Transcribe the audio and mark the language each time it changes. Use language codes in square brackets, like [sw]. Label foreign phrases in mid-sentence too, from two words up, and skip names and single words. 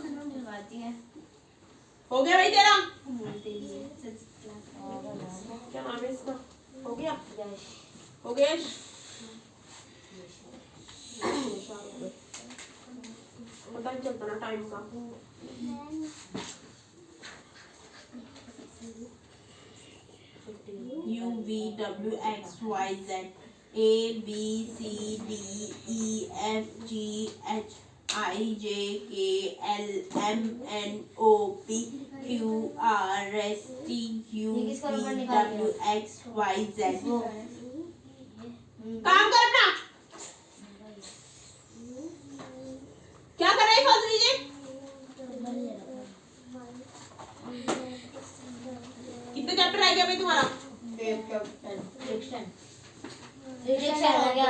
[hi] करवाती है। हो गया भाई तेरा? बोलते ही है, संस्कृत क्लास। क्या नाम है इसका? हो गया? यश। हो गया यश? पता नहीं चलता ना टाइम का। [en] U V W X Y Z A B C D E F G H I J K L M N O P Q R S T U V W X Y Z। [hi] काम कर अपना। क्या कर रहे हैं फालतू चीजें? कितने चैप्टर रह गया भाई तुम्हारा? फ्रिक्शन आ गया।